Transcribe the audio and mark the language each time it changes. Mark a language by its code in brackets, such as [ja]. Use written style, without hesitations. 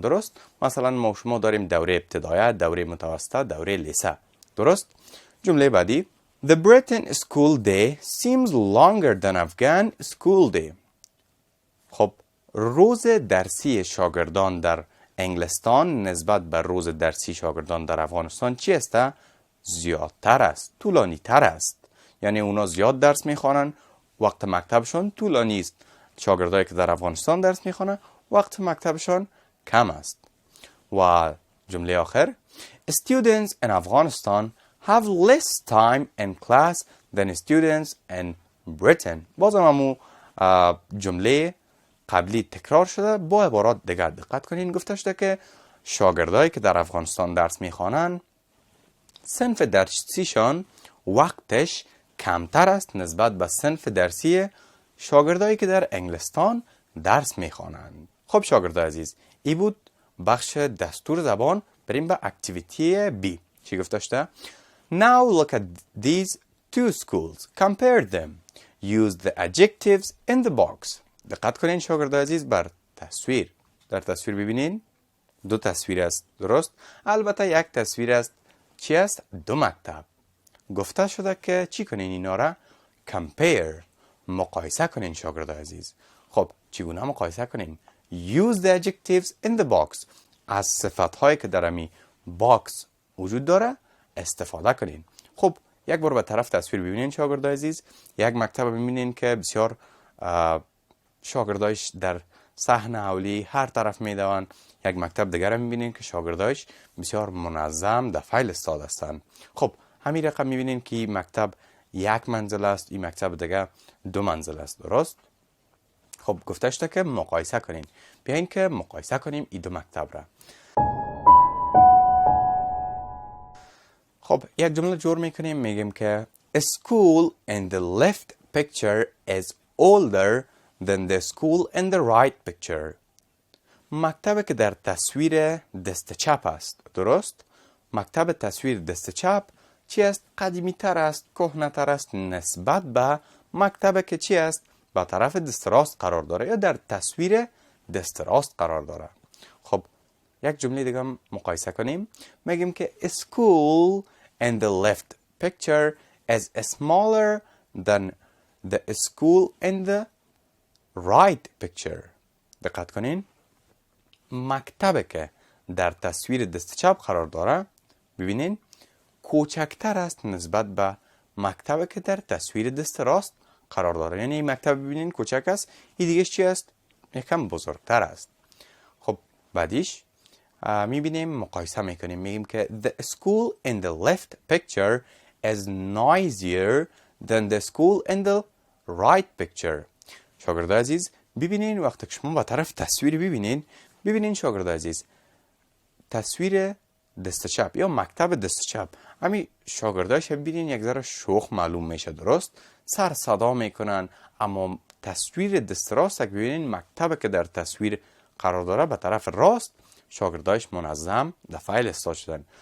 [fa] درست؟ مثلا ما شما داریم دوره ابتدایی، دوره متوسطه، دوره لیسه. درست؟ جمله بعدی. [en] The Britain school day seems longer than Afghan school day. [fa] خب روز درسی شاگردان در انگلستان نسبت به روز درسی شاگردان در افغانستان چی است؟ زیادتر است، طولانی تر است. یعنی اونا زیاد درس میخوانن، وقت مکتبشون طولانی است. شاگردایی که در افغانستان درس میخوانن وقت مکتبشون کم است. و جمله آخر. [en] Students in Afghanistan have less time in class than students in Britain. [fa] بازم همو جمله قبلی تکرار شده با عبارات دیگر. دقت کنین گفته شده که شاگردایی که در افغانستان درس میخوانند صنف درسیشان وقتش کمتر است نسبت به صنف درسی شاگردایی که در انگلستان درس میخوانند. خب شاگردای عزیز، ای بود بخش دستور زبان. بریم به اکتیویتی بی. چی گفته شده؟ [en] Now look at these two schools. Compare them. Use the adjectives in the box. [fa] دقت کنین شاگردای عزیز بر تصویر. در تصویر ببینین دو تصویر است، درست؟ البته یک تصویر است. چی است؟ دو مکتب. گفته شده که چی کنین اینا را؟ Compare. مقایسه کنین شاگردای عزیز. خب چگونه مقایسه کنین؟ [en] Use the adjectives in the box. [fa] از صفت‌هایی که در امی باکس وجود داره استفاده کنین. خب یک بار به طرف تصویر ببینین شاگردای عزیز. یک مکتب ببینین که بسیار شاگردایش در صحن اولی هر طرف میدوند. یک مکتب دیگر هم میبینین که شاگردایش بسیار منظم در فایل استاد هستند. خب همین رقم میبینین که این مکتب یک منزل است، این مکتب دیگر 2 منزل است، درست؟ خب گفته شده که مقایسه کنین. بیاین که مقایسه کنیم این دو مکتب را. خب یک جمله جور میکنیم، میگیم که [en] A school in the left picture is older than the school in the right picture. [fa] مکتب که در تصویر دست چپ است، درست؟ مکتب تصویر دست چپ چی است؟ قدیمی تر است، کهنه تر است نسبت به مکتب که چی است؟ به طرف دست راست قرار داره یا در تصویر دست راست قرار داره. خب یک جمله دیگه هم مقایسه کنیم. میگیم که [en] A school in the left picture is smaller than the school in the right picture. [fa] دقت کنین. مکتب که در تصویر دست چپ قرار داره ببینین کوچکتر است نسبت به مکتب که در تصویر دست راست قرار داره. یعنی این مکتب ببینین کوچک است، این دیگه چی است؟ یکم بزرگتر است. خب بعدیش میبینیم مقایسه میکنیم، میگیم که [en] The school in the left picture is noisier than the school in the right picture. [fa] شاگردای عزیز ببینین وقتی شما با طرف تصویر ببینین شاگردای عزیز تصویر دست چپ یا مکتب دست چپ همین شاگردایش ببینین یک ذره شوخ معلوم میشه، درست؟ سر صدا میکنن. اما تصویر دست راست که ببینین مکتب که در تصویر قرار داره به طرف راست شاگردایش منظم در فایل استاد شدن.